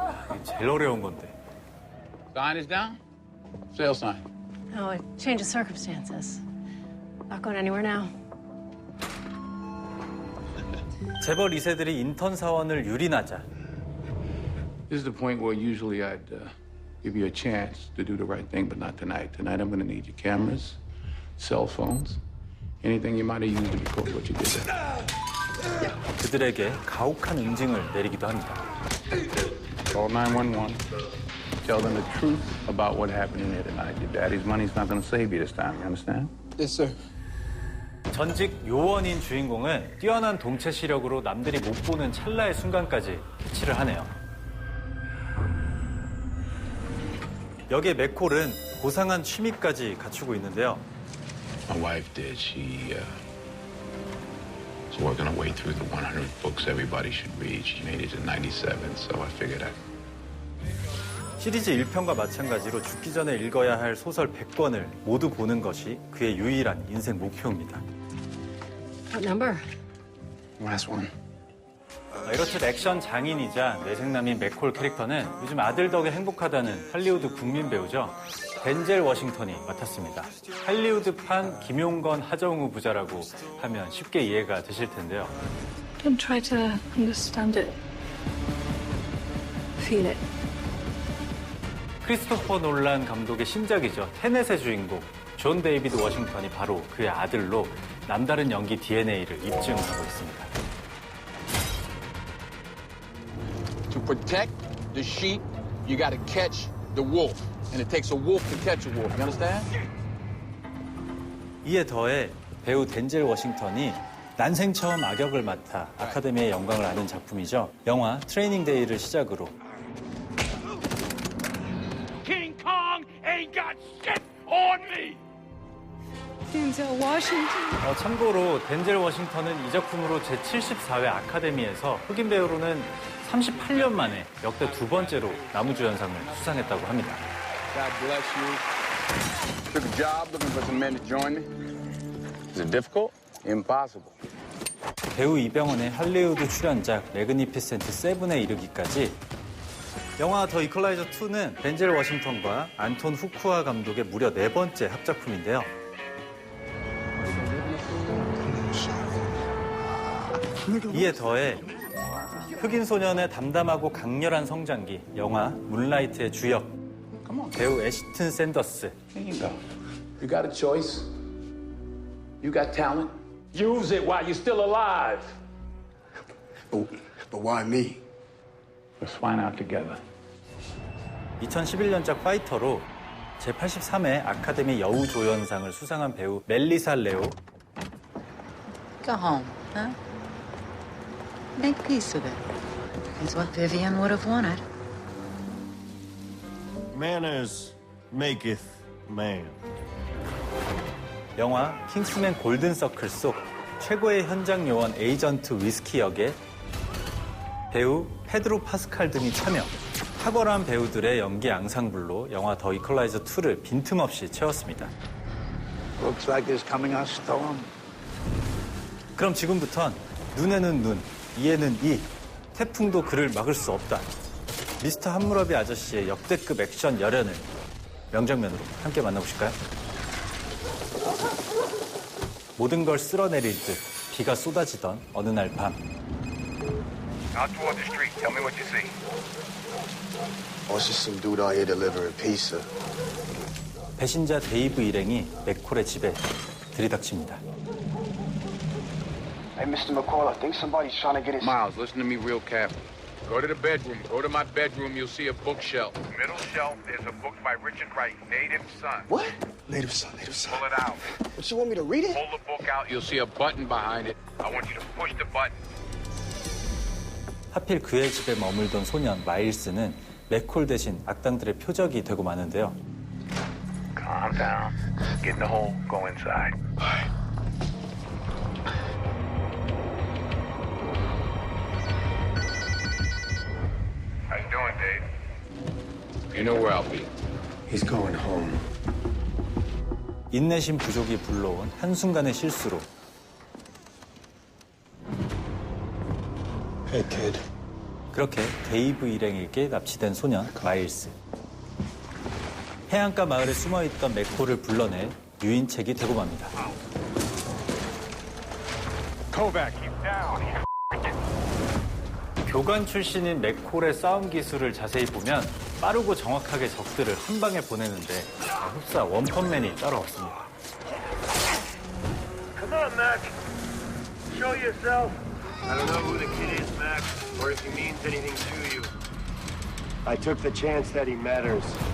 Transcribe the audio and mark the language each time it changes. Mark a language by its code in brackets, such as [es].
[ko] 이게 제일 어려운 건데. [en] Sign is down. Sale sign. Oh, a change of circumstances. Not going anywhere now. [ko] 재벌 2세들이 인턴 사원을 유린하자. [en] This is the point where usually I'd give you a chance to do the right thing, but not tonight. Tonight I'm going to need your cameras, cell phones, anything you might have used to record what you did there. [ko] 그들에게 가혹한 응징을 내리기도 합니다. [en] Call 911. Tell them the truth about what happened in there tonight. Your daddy's money's not going to save you this time. You understand? Yes, sir. [ko] 전직 요원인 주인공은 뛰어난 동체 시력으로 남들이 못 보는 찰나의 순간까지 캐치를 하네요. 여기에 맥콜은 고상한 취미까지 갖추고 있는데요. [en] My wife did. She was working her way through the 100 books everybody should read. She made it to 97, so I figured I'd... [ko] 시리즈 1편과 마찬가지로 죽기 전에 읽어야 할 소설 100권을 모두 보는 것이 그의 유일한 인생 목표입니다. [en] What number? Last one. [ko] 이렇듯 액션 장인이자 뇌생남인 맥콜 캐릭터는 요즘 아들 덕에 행복하다는 할리우드 국민 배우죠. 덴젤 워싱턴이 맡았습니다. 할리우드판 김용건 하정우 부자라고 하면 쉽게 이해가 되실 텐데요. [en] Don't try to understand it. Feel it. [ko] 크리스토퍼 놀란 감독의 신작이죠. 테넷의 주인공 존 데이비드 워싱턴이 바로 그의 아들로 남다른 연기 DNA를 입증하고 있습니다. [en] To protect the sheep, you got to catch the wolf. And it takes a wolf to catch a wolf. You understand? [ko] 이에 더해 배우 덴젤 워싱턴이 난생 처음 악역을 맡아 아카데미의 영광을 아는 작품이죠. 영화 트레이닝 데이를 시작으로 [en] King Kong ain't got shit on me. Denzel Washington. [ko] 참고로 덴젤 워싱턴은 이 작품으로 제74회 아카데미에서 흑인 배우로는 38년 만에 역대 두 번째로 남우주연상을 수상했다고 합니다. [en] God bless you. Took a job looking for some men to join me. Is it difficult? Impossible. [ko] 배우 이병헌의 할리우드 출연작 매그니피센트 세븐에 이르기까지 영화 더 이퀄라이저 2는 덴젤 워싱턴과 안톤 후쿠아 감독의 무려 4번째 합작품인데요. 이에 더해 흑인 소년의 담담하고 강렬한 성장기 영화 문라이트의 주역 배우 애시튼 샌더스. [en] Here you go. You got a choice. You got talent. Use it while you're still alive. But why me? Let's find out together. [ko] 2011년작 파이터로 제83회 아카데미 여우조연상을 수상한 배우 멜리사 레오. [en] Go home, huh? Make peace with it. It's what Vivian would have wanted. Manners maketh man. [ko] 영화 킹스맨 골든 서클 속 최고의 현장 요원 에이전트 위스키 역에 배우 페드로 파스칼 등이 참여. 탁월한 배우들의 연기 앙상블로 영화 더 이퀄라이저 2를 빈틈없이 채웠습니다. [en] Looks like there's coming a storm. [ko] 그럼 지금부턴 눈에는 눈, 이에는 이, 태풍도 그를 막을 수 없다. 미스터 함무라비 아저씨의 역대급 액션 열연을 명장면으로 함께 만나보실까요? 모든 걸 쓸어내릴 듯 비가 쏟아지던 어느 날 밤. [en] Out toward the street. Tell me what you see. Oh, it's just some dude out here delivering pizza. [ko] 배신자 데이브 일행이 맥콜의 집에 들이닥칩니다. [en] Hey, Mr. McCall, I think somebody's trying to get his... Miles, listen to me real carefully. Go to the bedroom. Go to my bedroom. You'll see a bookshelf. Middle shelf, there's a book by Richard Wright, Native Son. What? Native Son. Pull it out. What, you want me to read it? Pull the book out. You'll see a button behind it. I want you to push the button. [ko] 하필 그의 집에 머물던 소년 마일스는 맥콜 대신 악당들의 표적이 되고 마는데요. [en] Calm down. Get in the hole. Go inside. How you doing, Dave? You know where I'll be. He's going home. [ko] 인내심 부족이 불러온 한순간의 실수로 [en] Hey, kid. [ko] 그렇게 데이브 일행에게 납치된 소년 마일스. 해안가 마을에 숨어있던 맥콜을 불러내 유인책이 되고 맙니다. [en] Kovac, keep down. [ko] 교관 출신인 맥콜의 싸움 기술을 자세히 보면 빠르고 정확하게 적들을 한 방에 보내는데 흡사 원펀맨이 따로 없습니다. [en] Come on, Mac. Show yourself. I don't know who the kid is, Mac, or if he means anything to you. I took the chance that he matters.